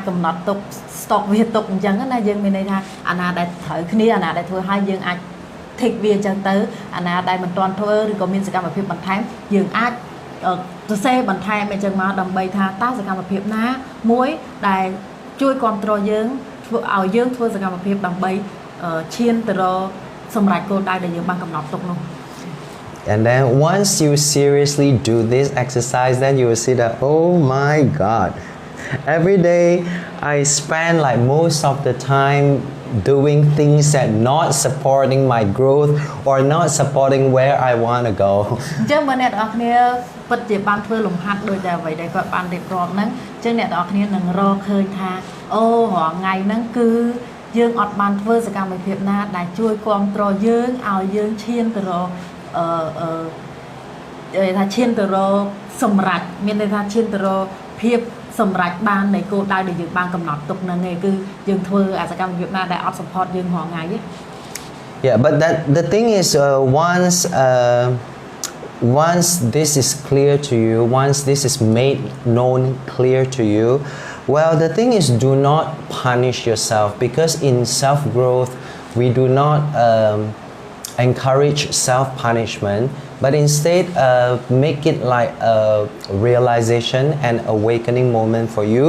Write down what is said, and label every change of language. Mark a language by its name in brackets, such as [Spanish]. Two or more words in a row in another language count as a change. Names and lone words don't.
[Khmer] stock វាទុកអញ្ចឹងណាយើងមានន័យថាអាណាដែលត្រូវគ្នាអាណាដែលធ្វើហើយយើងអាចthíchវាអញ្ចឹងទៅអាណាដែលមិនទាន់ធ្វើឬក៏មានសកម្មភាពបន្ថែមយើងអាចសរសេរបន្ថែមអញ្ចឹងមកដើម្បីថាតើសកម្មភាពណាមួយដែលជួយគ្រប់គ្រងយើងធ្វើឲ្យយើងធ្វើសកម្មភាពដើម្បីឈានទៅរកសម្រេចគោលដៅដែលយើងបានកំណត់ទុកនោះ [English] And then once you seriously do this exercise, then you will see that, oh my God, every day I spend like most of the time doing things that not supporting my growth or not supporting where I want to go. [Khmer] អញ្ចឹងបើអ្នកទាំងអស់គ្នាពិតជាបានធ្វើលំហាត់ដោយតែអ្វីដែលគាត់បានរៀបរាប់ហ្នឹងអញ្ចឹងអ្នកទាំងអស់គ្នានឹងរកឃើញថាអូរាល់ថ្ងៃហ្នឹងគឺយើងអត់បានធ្វើសកម្មភាពណាដែលជួយគ្រប់គ្រងយើងឲ្យយើងឈានទៅរកថាឈានទៅរកសម្រេចមានន័យថាឈានទៅរកភាពសម្រេចបាននៃគោលដៅដែលយើងបានកំណត់ទុកហ្នឹងឯងគឺយើងធ្វើអាសកម្មភាពណាដែលអត់ support យើងរាល់ថ្ងៃទេ [English] Yeah, but the thing is once this is clear to you, once this is made known clear to you, well, the thing is do not punish yourself because in self-growth we do not encourage self-punishment, but instead make it like a realization and awakening moment for you.